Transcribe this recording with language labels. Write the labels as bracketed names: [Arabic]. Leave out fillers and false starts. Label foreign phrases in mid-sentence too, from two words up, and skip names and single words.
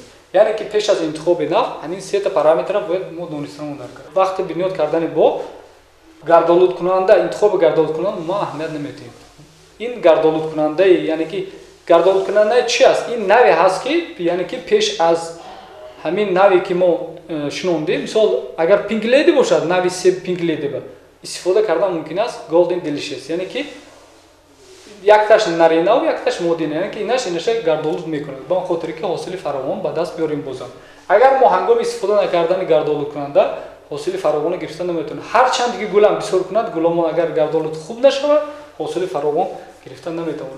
[Tajik] Яъне ки пеш аз интихоби навъ ҳамин сета параметрро бояд мо донистамон даркор. Вақти бунёд кардани боғ гардолудкунанда, интихоби гардолудкунанда мо аҳамият наметиҳем. Ин гардолудкунандаи, яъне ки гардолудкунандаи чӣ аст? Ин навъе ҳаст ки, яъне ки пеш аз ҳамин наве ки мо шинондем, мисол агар pink lady бошад, нави себ pink lady ба истифода кардан мумкин аст golden delicious, яъне ки якташ наринав, якташ модина, яъне ки инаш гардолуд мекунад. Ба он хотире ки ҳосили фаровон ба даст биёрем бозам. Агар мо ҳангоми истифода накардани гардолуд кунанда ҳосили фаровон гирифта наметавонем. Ҳар чанд ки гулам бисёр кунад, гуламон агар гардолуд хуб нашавад, ҳосили фаровон гирифта наметавонем.